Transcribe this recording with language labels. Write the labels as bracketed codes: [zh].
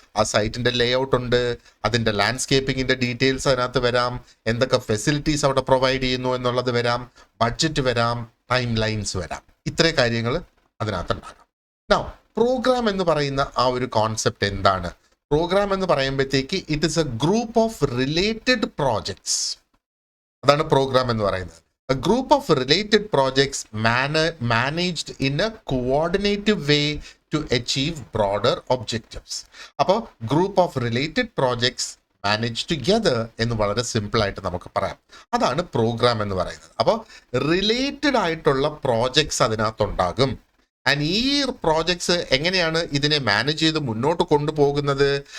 [ml] ആ സൈറ്റിൻ്റെ ലേ ഔട്ട് ഉണ്ട്, അതിൻ്റെ ലാൻഡ്സ്കേപ്പിങ്ങിൻ്റെ ഡീറ്റെയിൽസ് അതിനകത്ത് വരാം, എന്തൊക്കെ ഫെസിലിറ്റീസ് അവിടെ പ്രൊവൈഡ് ചെയ്യുന്നു എന്നുള്ളത് വരാം, ബഡ്ജറ്റ് വരാം, ടൈം ലൈൻസ് വരാം. ഇത്രയും കാര്യങ്ങൾ അതിനകത്തുണ്ടാകാം. നൗ പ്രോഗ്രാം എന്ന് പറയുന്ന ആ ഒരു കോൺസെപ്റ്റ് എന്താണ്? പ്രോഗ്രാം എന്ന് പറയുമ്പോഴത്തേക്ക് [en] It is a group of related projects. [ml] അതാണ് പ്രോഗ്രാം എന്ന് പറയുന്നത്. [en] A group of related projects managed in a coordinative way to achieve broader objectives. [ml] അപ്പോൾ [en] group of related projects manage together [ml] എന്ന് വളരെ സിമ്പിളായിട്ട് നമുക്ക് പറയാം. അതാണ് പ്രോഗ്രാം എന്ന് പറയുന്നത്. അപ്പോൾ റിലേറ്റഡ് ആയിട്ടുള്ള പ്രോജക്ട്സ് അതിനകത്തുണ്ടാകും. ആൻഡ് ഈ പ്രോജക്ട്സ് എങ്ങനെയാണ് ഇതിനെ മാനേജ് ചെയ്ത് മുന്നോട്ട് കൊണ്ടുപോകുന്നത്?